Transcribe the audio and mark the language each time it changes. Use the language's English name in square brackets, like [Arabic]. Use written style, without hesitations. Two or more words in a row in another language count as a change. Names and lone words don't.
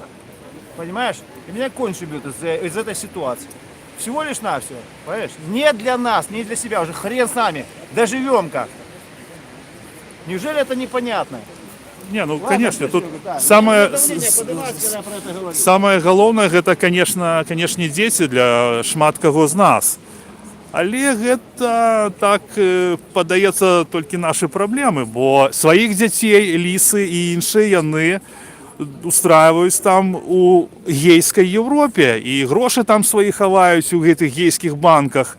[Russian] Понимаешь? И меня кончи бьют из этой ситуации. Всего лишь навсего. Понимаешь? Не для нас, не для себя. Уже хрен с нами. Доживем как. Неужели это непонятно? Не, ну Ладно, конечно, тут Серега, да. самое, Ну, давление поднимается, когда про это говорю. [Belarusian] самое галоўнае гэта, конечно, дзеці для шмат каго з нас. Але гэта так падаецца толькі нашы праблемы, бо сваіх дзяцей лісы і іншыя яны устраиваюць там у гейскай Европе і грошы там свае хаваюць у гэтых гейскіх банках.